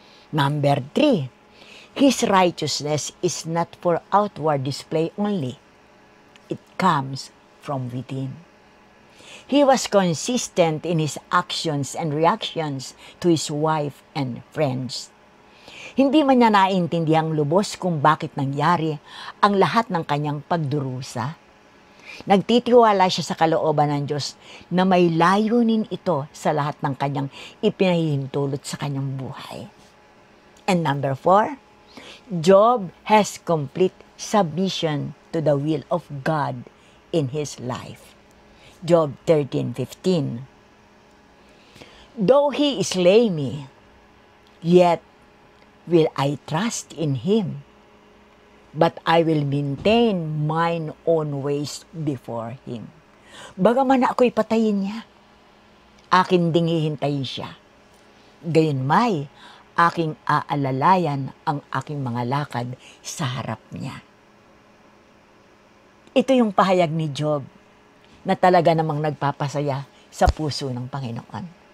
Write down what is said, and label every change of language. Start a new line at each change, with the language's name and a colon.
English: Number 3, his righteousness is not for outward display only. It comes from within. He was consistent in his actions and reactions to his wife and friends.
Filipino: Hindi man niya naintindihang lubos kung bakit nangyari ang lahat ng kanyang pagdurusa. Nagtitiwala siya sa kalooban ng Diyos na may layunin ito sa lahat ng kanyang ipinahihintulot sa kanyang buhay.
English: And number 4, Job has complete submission to the will of God in his life. Job 13:15. Though he slay me, yet will I trust in him, but I will maintain mine own ways before him.
Filipino: Bagaman ako'y patayin niya, akin ding hihintayin siya. Gayunmay, aking aalalayan ang aking mga lakad sa harap niya. Ito yung pahayag ni Job na talaga namang nagpapasaya sa puso ng Panginoon.